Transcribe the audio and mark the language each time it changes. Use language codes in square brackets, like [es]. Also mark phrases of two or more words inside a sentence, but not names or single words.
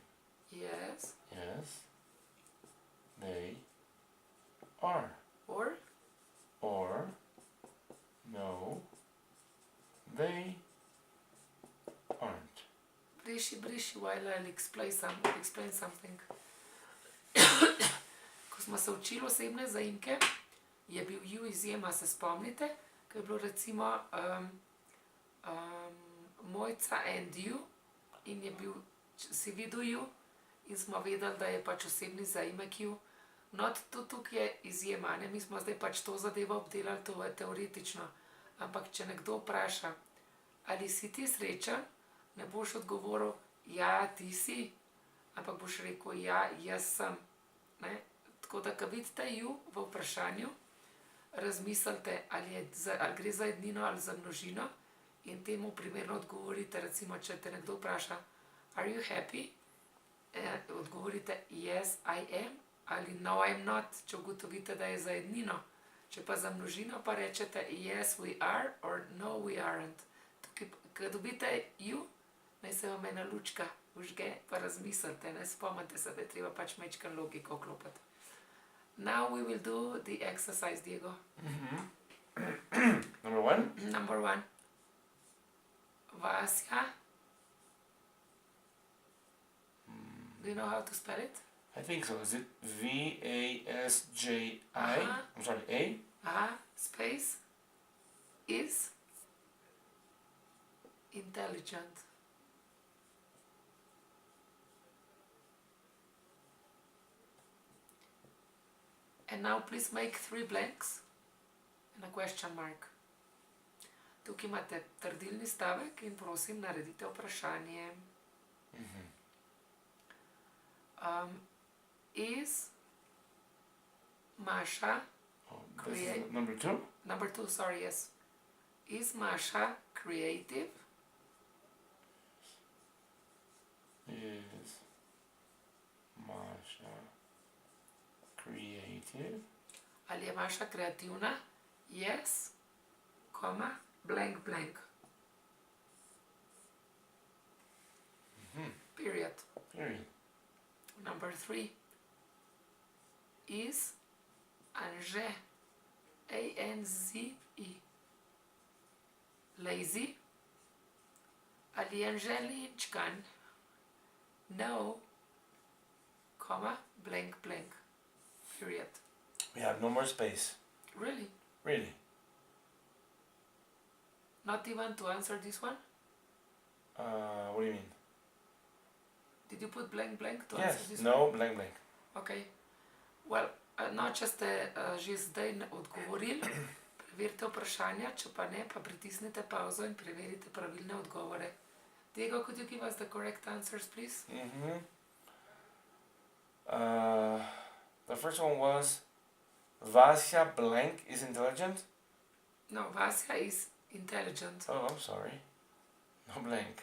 [en] Yes. Yes. They are. Or No, they aren't. briši, while I'll explain something. [sl] Ko smo se učili osebne zaimke, je bil you izjema, se spomnite, ko je bilo recimo Mojca [en] and you [sl] in je bil, si videl you in smo vedeli, da je pač osebni zaimek you. No, tudi tukaj je izjema, ne? Mi smo zdaj pač to zadevo obdelali, to je teoretično. Ampak če nekdo vpraša, ali si ti srečen, ne boš odgovoril, ja, ti si, ampak boš rekel, ja, jaz sem. Ne? Tako da, ko vidite you v vprašanju, razmislite, ali gre za ednino ali za množino in temu primerno odgovorite, recimo, če te nekdo vpraša, [en] are you happy? Odgovorite, yes, I am, ali no, I'm not, [sl] če ugotovite, da je za ednino. Če pa za množino, pa rečete, [en] yes, we are, or no, we aren't. [sl] Tukaj, ko dobite you, naj se vam ena lučka vžge, pa razmislite, ne spomnite se, da je treba pač majčkeno logiko vklopiti. [en] Now we will do the exercise, Diego. Number 1. Number 1. Vasya. Do you know how to spell it? I think so. Is it Vasji? Uh-huh. I'm sorry, A? Space. Is. Intelligent. And now please make 3 blanks and a question mark. [sl] Tukaj imate trdilni stavek in prosim naredite vprašanje. [en] Is Masha This is number 2? Number 2, sorry, yes. Is Masha creative? Is Masha creative? [sl] Ali je Maša kreativna? [en] Yes, blank, blank. Period. Period. Number 3. Is Anže, A-N-Z-E, lazy? [sl] Ali je Anže linčkan? [en] No, blank, blank. Period. We have no more space. Really? Really? Not even to answer this one? What do you mean? Did you put blank, blank to Yes. answer this one? No, blank, blank. Okay. Well, no, [sl] če ste že zdaj odgovorili, preverite vprašanja, če pa ne, pa pritisnite pauzo in preverite pravilne odgovore. [en] Diego, could you give us the correct answers, please? The first one was Vasya blank is intelligent. No, Vasya is intelligent. Oh, I'm sorry. No blank.